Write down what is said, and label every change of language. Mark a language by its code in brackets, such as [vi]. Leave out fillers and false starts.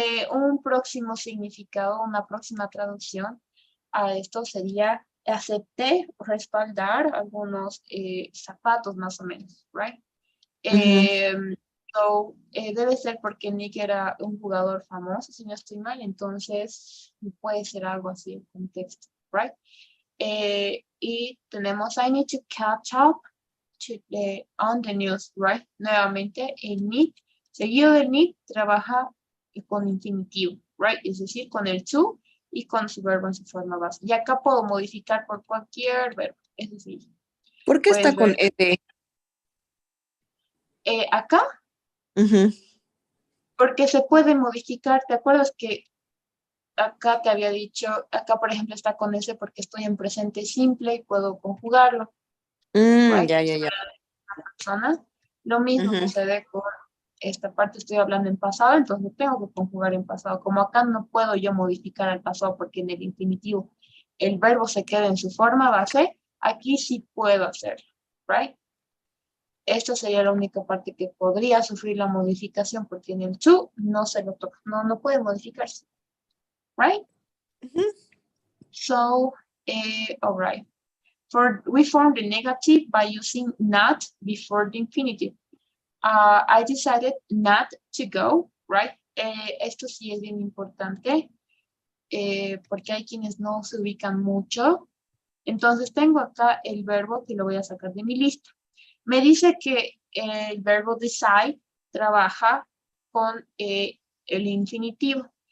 [es] Un próximo significado, una próxima traducción a esto sería acepté respaldar algunos zapatos más o menos, right? Ujú. Debe ser porque Nick era un jugador famoso, si no estoy mal, entonces puede ser algo así el contexto, right? Y tenemos [en] I need to catch up on the news, right? [es] Nuevamente, el need, seguido del need, trabaja con infinitivo, right? Es decir, con el to y con su verbo en su forma base. Y acá puedo modificar por cualquier verbo, es decir, ¿Por qué está puedes con ver, ed? Acá, Ujú. porque se puede modificar. ¿Te acuerdas que acá te había dicho, acá por ejemplo está con ese porque estoy en presente simple y puedo conjugarlo, right? Ya, ya, ya. Persona. Lo mismo Ujú. sucede con esta parte, estoy hablando en pasado, entonces tengo que conjugar en pasado. Como acá no puedo yo modificar el pasado porque en el infinitivo el verbo se queda en su forma base, aquí sí puedo hacerlo, right? Esta sería la única parte que podría sufrir la modificación porque en el to no se lo toca, no puede modificarse, right? Ujú. [en] So, all right. We form the negative by using not before the infinitive. I decided not to go, right? [es] Esto sí es bien importante porque hay quienes no se ubican mucho. Entonces tengo acá el verbo que lo voy a sacar de mi lista. Me dice que el verbo decide trabaja con el infinitivo.